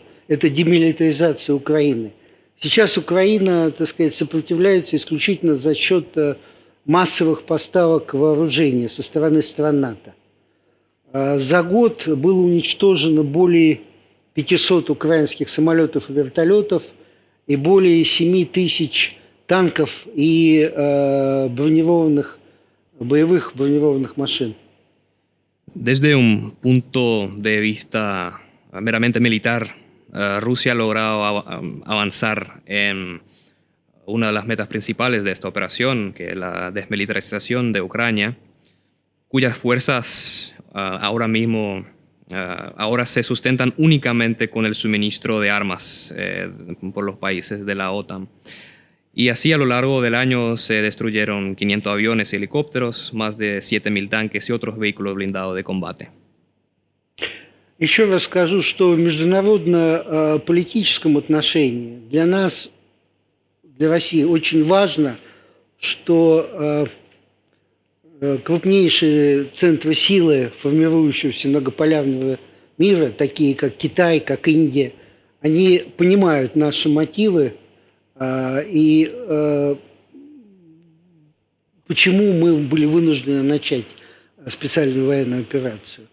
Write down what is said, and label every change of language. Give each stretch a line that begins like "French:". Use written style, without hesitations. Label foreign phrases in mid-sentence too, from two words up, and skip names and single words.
Russian: Это демилитаризация Украины. Сейчас Украина, так сказать, сопротивляется исключительно за счет массовых поставок вооружения со стороны стран НАТО. За год было уничтожено более 500 украинских самолетов и вертолетов и более 7 тысяч танков и боевых бронированных машин.
Spanish: Desde un punto de vista meramente militar, Rusia ha logrado avanzar en una de las metas principales de esta operación, que es la desmilitarización de Ucrania, cuyas fuerzas ahora se sustentan únicamente con el suministro de armas por los países de la OTAN. Y así a lo largo del año se destruyeron 500 aviones y helicópteros, más de 7.000 tanques y otros vehículos blindados de combate.
Russian: Еще раз скажу, что в международно-политическом отношении для нас, для России, очень важно, что крупнейшие центры силы формирующегося многополярного мира, такие как Китай, как Индия, они понимают наши мотивы и почему мы были вынуждены начать специальную военную операцию.